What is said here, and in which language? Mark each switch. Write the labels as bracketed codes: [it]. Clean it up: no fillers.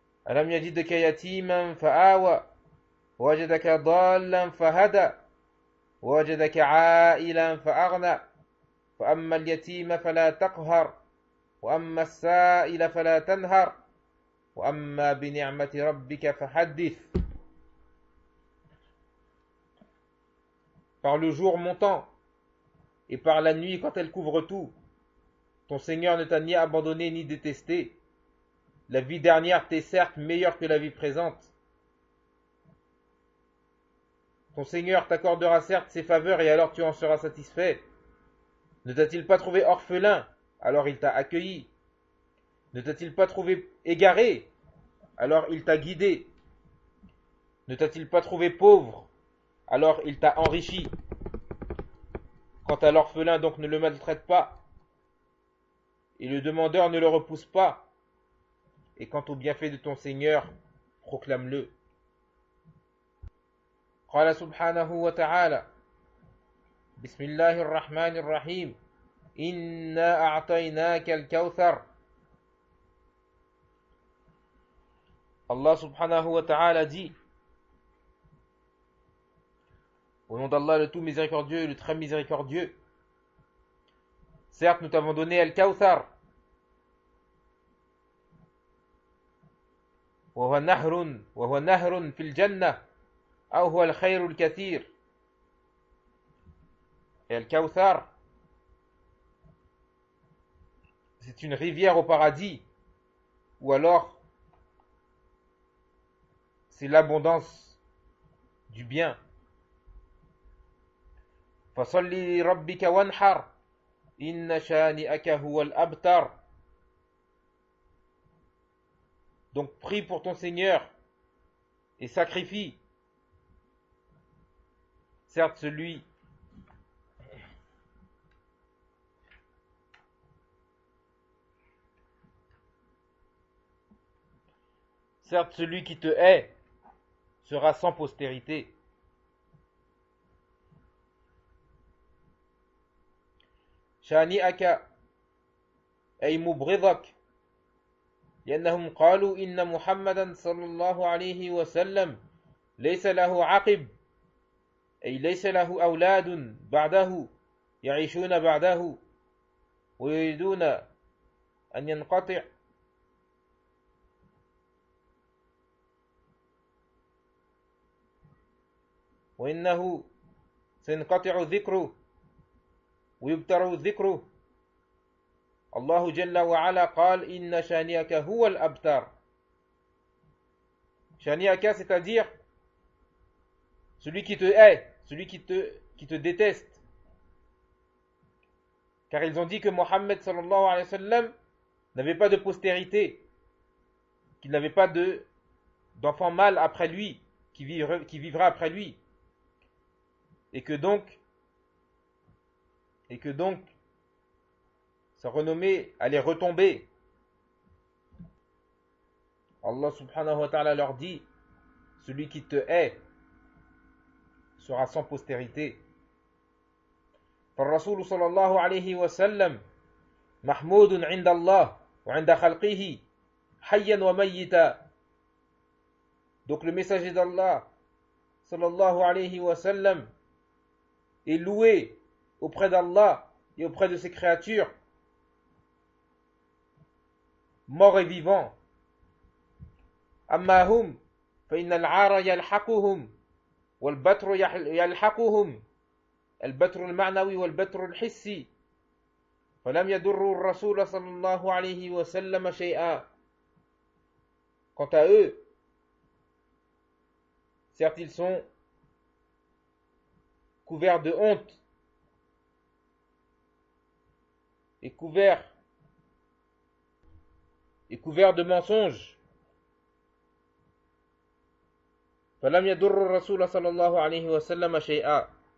[ar] ألم يجدك يتيما فآوى ووجدك ضالا فهدى ووجدك عائلا فأغنى فأما اليتيم فلا تقهر وأما السائل فلا تنهر وأما بنعمة ربك فحدث. [fr] Par le jour montant et par la nuit quand elle couvre tout, ton Seigneur ne t'a ni abandonné ni détesté. La vie dernière t'est certes meilleure que la vie présente. Ton Seigneur t'accordera certes ses faveurs et alors tu en seras satisfait. Ne t'a-t-il pas trouvé orphelin, alors il t'a accueilli? Ne t'a-t-il pas trouvé égaré, alors il t'a guidé? Ne t'a-t-il pas trouvé pauvre, alors il t'a enrichi? Quant à l'orphelin, donc ne le maltraite pas, et le demandeur ne le repousse pas. Et quant au bienfait de ton Seigneur, proclame-le. [ar] قال سبحانه وتعالى بسم الله الرحمن الرحيم إنا أعطيناك الكوثر. [fr] Allah subhanahu wa ta'ala dit, au nom d'Allah le tout miséricordieux et le très miséricordieux, certes nous t'avons donné Al-Kawthar, [ar] وهو نهر في الجنة أو هو الخير الكثير. [fr] Et Al-Kawthar, c'est une rivière au paradis, ou alors c'est l'abondance du bien. [ar] فصل لربك وانحر إن شانئك هو الأبتر. [fr] Donc prie pour ton Seigneur et sacrifie. Certes celui qui te hait sera sans postérité. [ar] شانئك أي مبغضك لأنهم قالوا إن محمدا صلى الله عليه وسلم ليس له عقب أي ليس له أولاد بعده يعيشون بعده ويريدون أن ينقطع وإنه سينقطع ذكره ويبتر ذكره. الله جل وعلا قال إن شانئك هو الأبتر. [fr] Shani'aka, c'est-à-dire celui qui te hait, celui qui te déteste. Car ils ont dit que Mohammed sallallahu alayhi wa sallam n'avait pas de postérité, qu'il n'avait pas d'enfant mâle après lui, qui vivra après lui. Et que donc, sa renommée allait retomber. Allah subhanahu wa ta'ala leur dit, celui qui te hait sera sans postérité. [ar] فالرسول صلى الله عليه وسلم محمود عند الله وعند خلقه حيا وميتا. [fr] Donc le messager d'Allah sallallahu alayhi wa sallam est loué auprès d'Allah et auprès de ses créatures, morts et vivants. [ar] أما هم فإن العار يلحقهم والبتر يلحقهم، البتر المعنوي والبتر الحسي، فلم يضروا الرسول صلى الله عليه وسلم شيئا. [fr] Quant à eux, certes ils sont couverts de honte et couverts de mensonges. [ar] فلم يضروا الرسول صلى الله عليه وسلم شيئا.